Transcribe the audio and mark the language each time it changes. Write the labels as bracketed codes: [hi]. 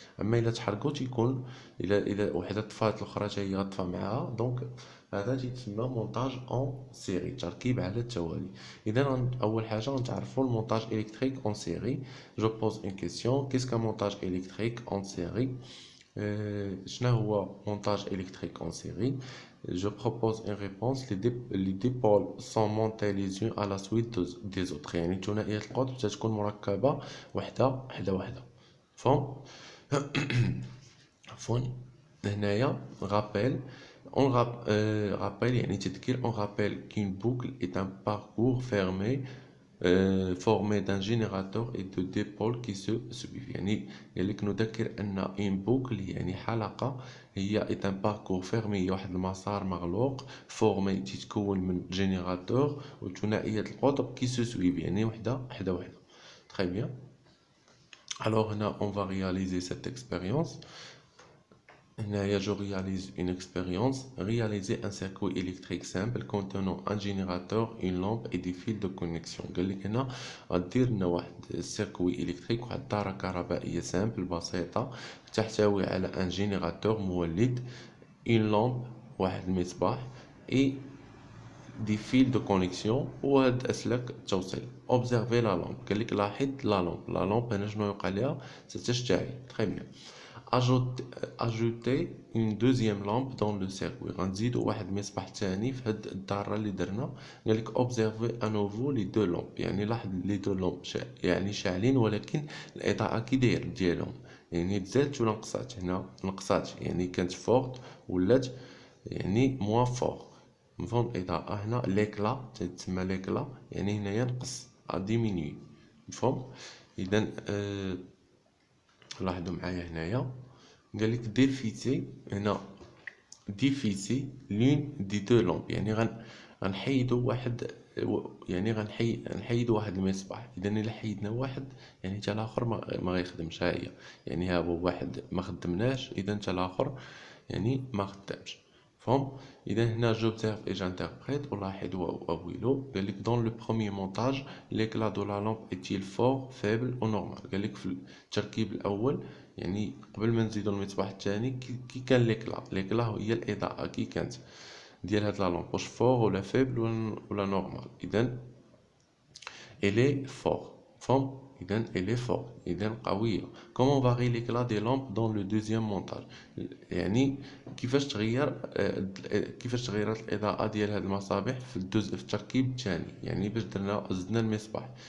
[ar] اما الا تحرقوا تيكون الا وحده طفات الاخرى حتى هي غطفى معاها دونك هذا تيتسمى [fr] مونتاج اون سيري [ar] تركيب على التوالي. اذا اول حاجه غنتعرفوا [fr] المونتاج الكتريك اون سيري. جو بوز اون كيسيون كيسكا مونتاج الكتريك اون سيري. شنو هو montage électrique en série? Je propose une réponse. Les deux pôles sont montés les unes à la suite des autres. [ar] يعني ثنائية القطب تتكون مركبة وحدة وحدة. فهم؟ عفوا. هنايا rappel. Rappel يعني تذكير. [fr] On rappelle qu'une boucle est un parcours fermé formé d'un générateur et de deux pôles qui se suivent. [ar] يعني لك نذكر أن [fr] une boucle [ar] يعني حلقة هي [fr] est un parcours fermé [ar] هي واحد المسار مغلوق formé تتكون من جينيراتور وثنائية القطب [fr] qui se suivent [ar] يعني وحدة. [fr] Très bien. Alors هنا on va réaliser cette expérience. Je réalise une expérience. Réaliser un circuit électrique simple contenant un générateur, une lampe et des fils de connexion. [ar] قال لك هنا غدير لنا واحد السيركوي إلكتريك واحد الدارة كهربائية سامبل بسيطة تحتوي على ان جينيراتور مولد [fr] une lampe [ar] واحد المصباح [fr] et des fils de connexion [ar] وهاد أسلاك التوصيل. [fr] Observez la lampe. [ar] قال لك لاحظ la lampe هنا شنو يوقع ليها تتشتعل. [fr] Très bien. Ajouter une deuxième lampe dans le circuit. [ar] غنزيدو واحد المصباح ثاني في هاد الدارة اللي درنا. قالك [fr] observer à nouveau les deux lampes [ar] يعني لاحظ [fr] لي دو لامب [ar] يعني شاعلين ولكن الإضاءة كي داير ديالهم يعني تزادت ولا نقصات. هنا نقصات يعني كانت فورت ولات يعني [fr] موان فور. [ar] مفهوم الإضاءة هنا ليكلا تتسمى ليكلا يعني هنايا نقص ديمينيي. مفهوم. إذا لاحظوا معايا هنايا قال لك ديفيتي هنا [fr] ديفيتي لون دي دو لامب [ar] يعني غنحيدوا واحد يعني غنحيدوا واحد المصباح. اذا الا حيدنا واحد يعني حتى الاخر ما غيخدمش. ها هي يعني ها هو واحد ما خدمناش اذا حتى الاخر يعني ما خدامش. فهم. اذا هنا [fr] j'observe et j'interprète [ar] ولاحظ واويلو. قال لك [fr] dans le premier montage l'éclat de la lampe est-il fort faible ou normal. [ar] قال لك في التركيب الاول يعني قبل ما نزيدو المصباح الثاني كي كان ليكلا هي الاضاءه كي كانت ديال هاد لا لامب واش فور ولا فيبل ولا نورمال. اذا الي فور. فهم. اذا الي فور اذا قويه. [fr] كومون فاري ليكلا دي لامب دون لو دوزيام مونتاج [ar] يعني كيفاش تغيرت الاضاءه ديال هاد المصابيح في التركيب الثاني يعني باش زدنا المصباح.